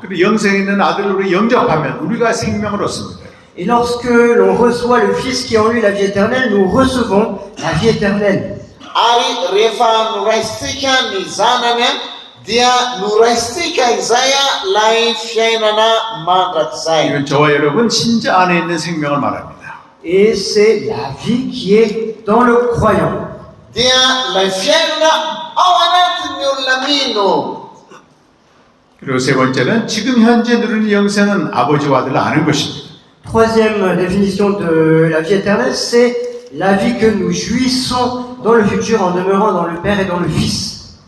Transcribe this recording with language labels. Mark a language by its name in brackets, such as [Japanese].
[Korean] 그리고 영생에 있는 아들을 우리 영접하면 우리가 생명을 얻습니다. [French] Et lorsque l'on reçoit le Fils qui est en lui la vie éternelle, nous recevons la vie éternelle. [Malagasy] Ary rehefa noraisitsika ny zanany dia noraisitsika izay lay fiainana mandrakizay. [Korean] 이건 저와 여러분 신자 안에 있는 생명을 말합니다. [French] Et c'est la vie qui est dans le croyant. [Malagasy] Dia lay fiainana ao anatin'ny olona mino. [Korean] 그리고 세 번째는 지금 현재 누리는 영생은 아버지와 아들을 아는 것입니다. [French] Troisième définition de la vie éternelle, c'est la vie que nous jouissons dans le futur en demeurant dans le Père et dans le Fils.